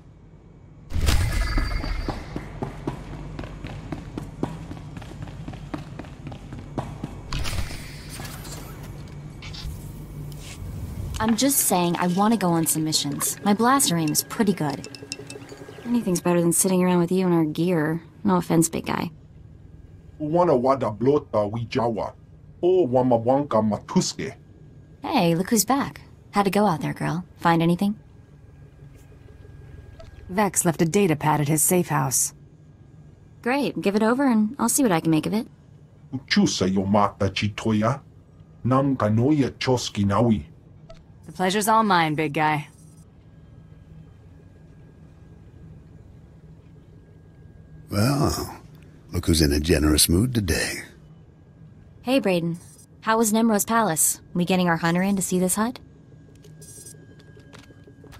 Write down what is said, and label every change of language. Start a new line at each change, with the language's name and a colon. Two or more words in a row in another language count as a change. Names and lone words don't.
English: I'm just saying I want to go on some missions. My blaster aim is pretty good. Anything's better than sitting around with you in our gear. No offense, big guy. Wana wada blota wijawa. O wamawanka matuske. Hey, look who's back. How'd it go out there, girl? Find anything? Vex left a data pad at his safe house. Great, give it over and I'll see what I can make of it. Uchusa yomata chitoya. Nam kanoya choski nawi. The pleasure's all mine, big guy. Well, look who's in a generous mood today. Hey, Brayden. How was Nemro's palace? We getting our hunter in to see this hut?